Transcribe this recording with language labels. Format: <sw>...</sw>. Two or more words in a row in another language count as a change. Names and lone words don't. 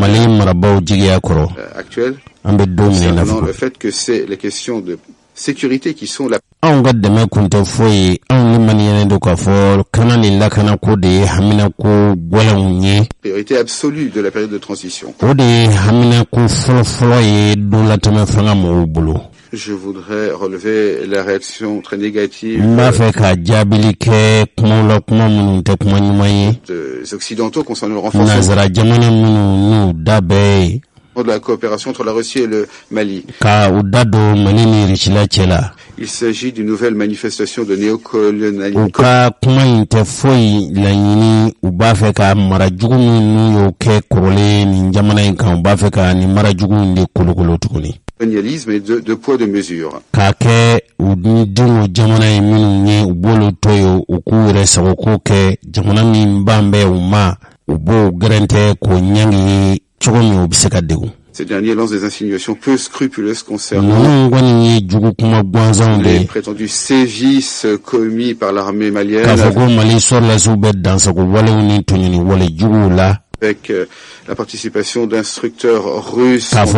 <bm>Mali marabaw jigiya kɔrɔ.</bm> <fr>Actuelles.</fr> <bm>An bɛ don min na fɔ.</bm> <fr>Le fait que c'est les questions de sécurité qui sont la.</fr> <bm>Anw ka dɛmɛ kun tɛ foyi anw ni maliyɛn don k'a fɔ kana ni lakana ko de ye hamina ko gɛlɛnw ye.</bm> <fr>Priorité absolue de la période de transition.</fr> <bm>O de ye hamina ko fɔlɔfɔlɔ ye don latɛmɛ fanga mɔgɔw bolo.</bm> <fr>Je voudrais relever la réaction très négative.</fr> <bm>M'a fɛ ka jaabili kɛ kuma minnu tɛ kuma ɲuman ye.</bm> <fr>Des occidentaux concernant le renforcement.</fr> <bm>Nanzara jamana minnu n'u da bɛɛ ye.</bm> <fr>De la coopération entre la Russie et le Mali.</fr> <bm>Ka u da don Mali ni Richila cɛ la.</bm> <fr>Il s'agit d'une nouvelle manifestation de néocolonialisme.</fr> <bm>U ka kuma in tɛ foyi laɲini u b'a fɛ ka mara jugu min n'u y'o kɛ kɔrɔlen nin jamana in kan u b'a fɛ ka nin mara jugu in de kolokolo tuguni.</bm> <fr>Colonialisme et de poids de mesure.</fr> <bm>K'a kɛ u ni denw jamana in minnu ye u b'olu to yen u k'u yɛrɛ sagoko kɛ jamana min ban bɛ u ma u b'o gɛrɛntɛ k'o ɲangi cogo min u bɛ se ka degun.</bm> <fr>Ces derniers lancent des insinuations peu scrupuleuses concernant les prétendus sévices commis par l'armée malienne. Avec la participation d'instructeurs russes.</fr>